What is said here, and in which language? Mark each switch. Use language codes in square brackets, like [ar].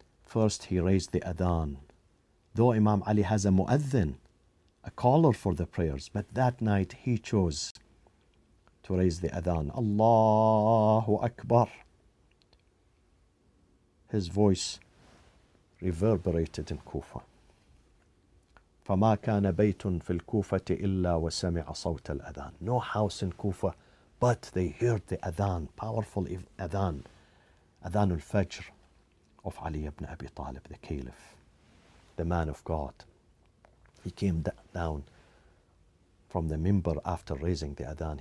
[en] First, he raised the adhan. Though Imam Ali has a mu'adhin, a caller for the prayers, but that night he chose to raise the adhan. Allahu Akbar. His voice reverberated in Kufa. [ar] فما كان بيت في الكوفة إلا وسمع صوت الأذان. [en] No house in Kufa, but they heard the adhan, powerful adhan, adhan al-Fajr of Ali ibn Abi Talib, the caliph, the man of God. He came down from the minbar after raising the adhan.